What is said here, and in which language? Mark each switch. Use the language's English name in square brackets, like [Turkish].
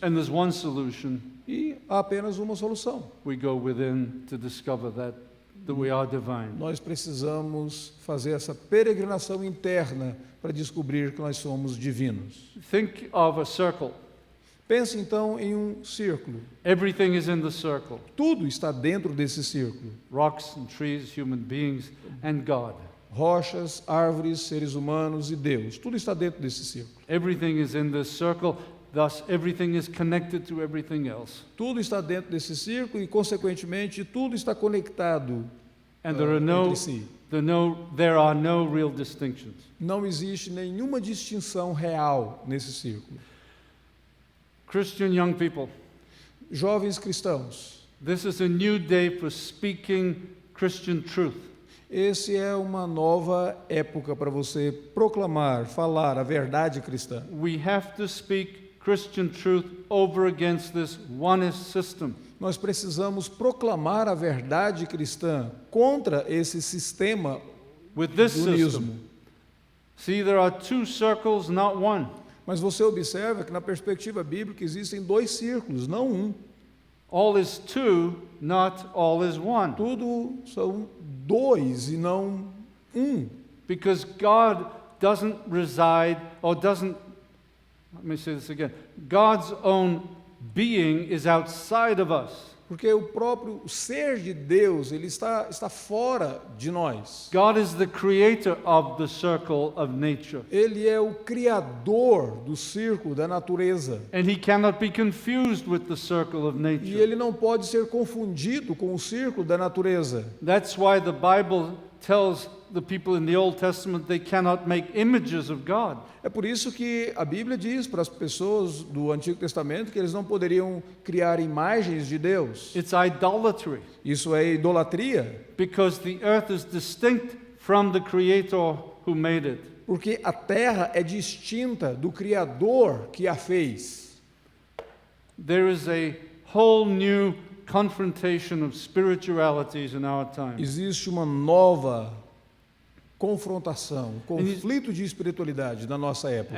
[English] And there's one solution. [Portuguese] e há apenas uma solução. [English] We go within to discover that we are divine. [Portuguese] Nós precisamos fazer essa peregrinação interna para descobrir que nós somos divinos. [English] Think of a circle. [Portuguese] Pense então em um círculo. [English] Everything is in the circle. [Portuguese] Tudo está dentro desse círculo. [English] Rocks and trees, human beings, and God. [Portuguese] Rochas, árvores, seres humanos e Deus. Tudo está dentro desse círculo. [English] Everything is in this circle, thus everything is connected to everything else. [Portuguese] Tudo está dentro desse círculo e, consequentemente, tudo está conectado [English] And there [Portuguese] entre si. [English] are no real distinctions. [Portuguese] Não existe nenhuma distinção real nesse círculo. [English] Christian young people, [Portuguese] Jovens cristãos, [English] this is a new day for speaking Christian truth. [Portuguese] esse é uma nova época para você proclamar, falar a verdade cristã. [English] We have to speak Christian truth over against this onist system. [Portuguese] Nós precisamos proclamar a verdade cristã contra esse sistema [English] With this [Portuguese] do unismo. [English] system, see, there are two circles, not one. [Portuguese] Mas você observa que na perspectiva bíblica existem dois círculos, não um. [English] All is two, not all is one. [Portuguese] Tudo são dois e não um. [English] Because God doesn't reside, or doesn't, let me say this again, God's own being is outside of us. [Portuguese] Porque o próprio ser de Deus, ele está fora de nós. [English] God is the creator of the circle of nature. [Portuguese] Ele é o criador do círculo da natureza. [English] And he cannot be confused with the circle of [Portuguese] E [English] nature. [Portuguese] ele não pode ser confundido com o círculo da natureza. [English] That's why the Bible tells the people in the Old Testament they cannot make images of God. [Portuguese] É por isso que a Bíblia diz para as pessoas do Antigo Testamento que eles não poderiam criar imagens de Deus. [English] It's idolatry. [Portuguese] Isso é idolatria, [English] Because the earth is distinct from the creator who made it. [Portuguese] porque a terra é distinta do Criador que a fez. [English] There is a whole new confrontation of spiritualities in our time. [Portuguese] Existe uma nova confrontação, conflito de espiritualidade na nossa época.